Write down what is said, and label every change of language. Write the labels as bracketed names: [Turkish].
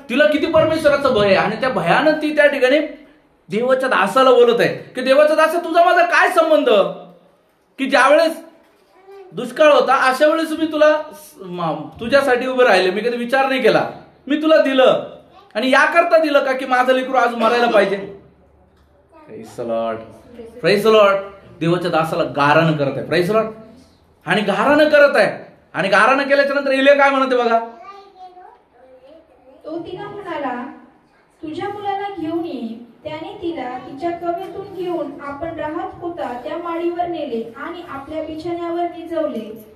[Marathi] तिला किती परमेश्वराचं भय आहे, आणि त्या भयानं ती त्या ठिकाणी देवाच्या दासाला बोलत आहे की देवाचा दास, तुझा माझा काय संबंध, की ज्यावेळेस दुष्काळ होता अशा वेळेस मी तुला तुझ्यासाठी उभे राहिले, मी कधी विचार नाही केला, मी तुला दिलं, आणि याकरता दिलं का की माझं लेकरू आज मरायला पाहिजे. [English] Praise the Lord, praise the Lord. [Marathi] देवाच्या दासाला गारानं करत आहे. [English] Praise the Lord. [Marathi] आणि गारानं करत आहे, आणि गारानं केल्याच्या नंतर एलिया काय म्हणते बघा. तो तिला म्हणाला, तुझ्या मुलाला घेऊन ये. त्याने तिला तिच्या कवेतून घेऊन आपण राहत होता त्या माडीवर नेले आणि आपल्या बिछाण्यावर निजवले.